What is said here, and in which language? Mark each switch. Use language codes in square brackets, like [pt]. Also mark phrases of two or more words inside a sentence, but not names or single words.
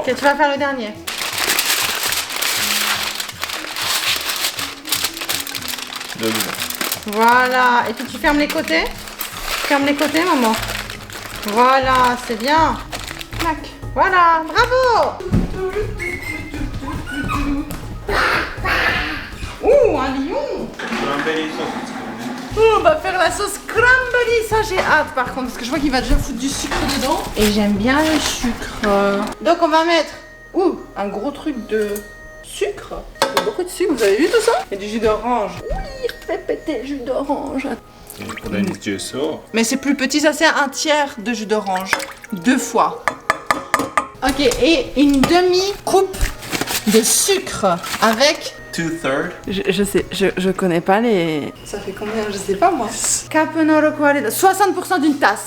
[fr] Ok, tu vas faire le dernier. Voilà, et puis tu fermes les côtés. Ferme les côtés, maman. Voilà, c'est bien. Clac. Voilà, bravo. Ouh, un lion. [ja] クランベリーソース作るね [fr] On va faire la sauce cranberry. Ça, j'ai hâte par contre, parce que je vois qu'il va déjà foutre du sucre dedans. Et j'aime bien le sucre. Donc on va mettre un gros truc de sucre. Il y a beaucoup de sucre, vous avez vu tout ça? Et du jus d'orange. Oui, fais péter le jus d'orange. [ja] オレンジジュースを [fr] Mais c'est plus petit, ça c'est un tiers de jus d'orange. 2 fois. Ok, et une demi-coupe de sucre avec 2/3. Je connais pas les... Ça fait combien? Je sais pas moi. Caponoro quale... 60% d'une tasse.